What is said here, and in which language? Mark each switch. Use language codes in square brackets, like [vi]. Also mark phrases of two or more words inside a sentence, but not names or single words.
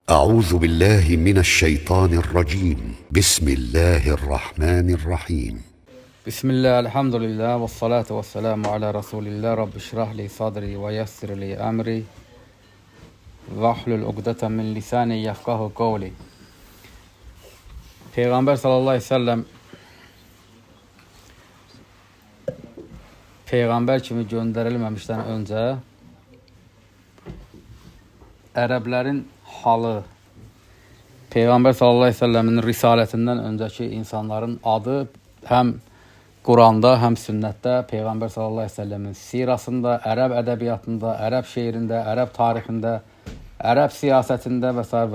[ar] أعوذ بالله من الشيطان الرجيم بسم الله الرحمن الرحيم Bismillah, الحمد لله، والصلاة والسلام على رسول الله، رب اشرح لي صدري ويسر لي أمري واحلل عقدة من لساني يفقهوا قولي. [az] Peyğəmbər [ar] صلى الله عليه وسلم [az] Peyğəmbər kimi göndərilməmişdən öncə ərəblərin halı, Peyğəmbər sallallahu aleyhi ve sellemin risalətindən öncəki insanların adı həm Quranda, həm sünnətdə, Peyğəmbər sallallahu aleyhi ve sellemin sirasında, ərəb ədəbiyyatında, ərəb şeirində, ərəb tarixində, ərəb siyasətində və s.